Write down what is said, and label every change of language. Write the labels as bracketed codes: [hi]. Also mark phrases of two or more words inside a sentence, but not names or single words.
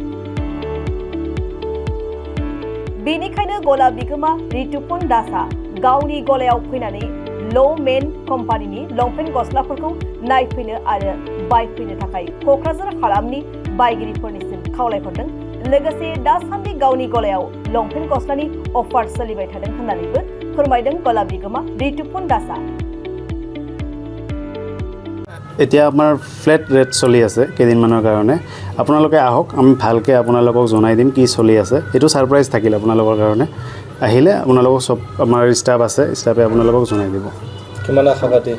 [brx] बेनिखायनो गला बिगोमा रितुपन दासआ गावनि गलायाव फैनानै ल'मेन कम्पानिनि लंपेन्ट गस्लाफोरखौ नायफैनो आरो बायफैनो थाखाय क'क्राझार हालामनि बायगिरिफोरनिसिम खावलायहरदों। लोगोसे दासान्दि गावनि गलायाव लंपेन्ट गस्लानि अफार सोलिबाय थादों होननानैबो फोरमायदों गला बिगोमा रितुपन दासआ। [as] এতিয়া আমাৰ ফ্লেট ৰেট চলি আছে কেইদিনমানৰ কাৰণে। আপোনালোকে আহক, আমি ভালকৈ আপোনালোকক জনাই দিম কি চলি আছে। এইটো ছাৰপ্ৰাইজ থাকিল আপোনালোকৰ কাৰণে। আহিলে আপোনালোকক চব আমাৰ ষ্টাফ আছে, ষ্টাফে আপোনালোকক জনাই দিব। কিমান আশাবাদী